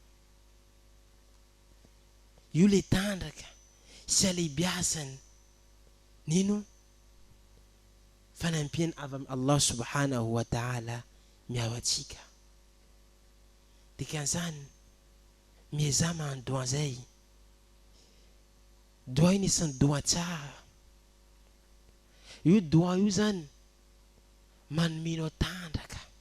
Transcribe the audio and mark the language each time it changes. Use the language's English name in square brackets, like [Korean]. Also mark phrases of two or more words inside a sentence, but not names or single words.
[Malagasy] Io le tandraka sy alehibiasany nino fanampiana avy amin'ny Allah [Arabic] سبحانه وتعالى [Malagasy] miao atsika. Dikan'izany mieza mahandoa zay, doa io isan'ny doa tsara. Io doa io zany manomenao tandraka.